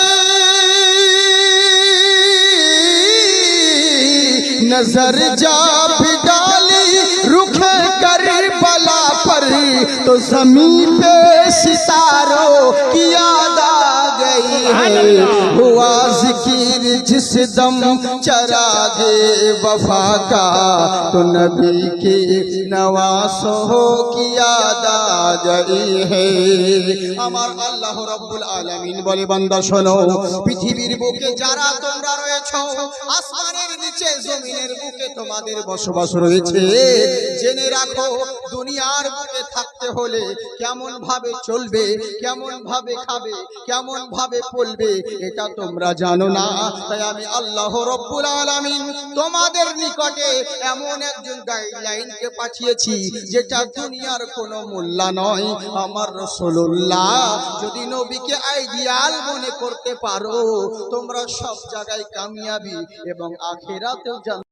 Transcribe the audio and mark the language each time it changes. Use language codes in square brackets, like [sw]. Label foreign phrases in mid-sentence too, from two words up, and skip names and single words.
[ur] نظر جا بھی ڈالی رخ کربلا پر تو زمین پہ ستاروں کی یاد آ گئی ہے ہوا ذکر جس دم چراغے وفا کا تو نبی کے نواسوں کی یاد آ گئی ہے [bn] আমার আল্লাহ রব্বুল আলামিন বলে বান্দা শোনো পৃথিবীর বুকে যারা তোমরা রয়েছো আসমানের নিচে জমিনের বুকে তোমাদের বসবাস রয়েছে জেনে রাখো দুনিয়ার বুকে থাকতে হলে কেমন ভাবে চলবে কেমন ভাবে খাবে কেমন ভাবে চলবে এটা তোমরা জানো না তাই আমি আল্লাহ রব্বুল আলামিন তোমাদের নিকটে এমন একজন গাইডলাইনকে পাঠিয়েছি যেটা দুনিয়ার কোনো মূল্য নয় আমার রাসূলুল্লাহ যদি নবীকে আইডিয়াল মনে করতে পারো তোমরা সব জায়গায় কামিয়াবি এবং আখিরাতেও